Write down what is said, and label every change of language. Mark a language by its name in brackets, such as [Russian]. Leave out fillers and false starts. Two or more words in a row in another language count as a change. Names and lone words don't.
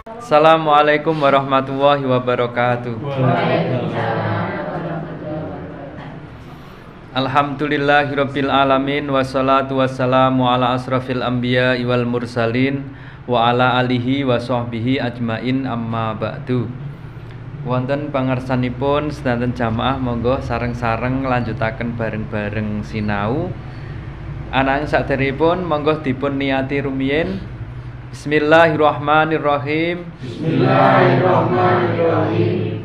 [Arabic] السلام عليكم ورحمة الله وبركاته الحمد لله رب العالمين والصلاة والسلام على أشرف الأنبياء والمرسلين وعلى آله وصحبه أجمعين أما بعد. [Javanese] Wonten pangersanipun sedanten jamaah monggo sareng-sareng lanjutaken bareng-bareng sinau. Ananging saderengipun monggo dipun niati rumiyin. [Arabic] بسم الله الرحمن الرحيم بسم الله الرحمن الرحيم.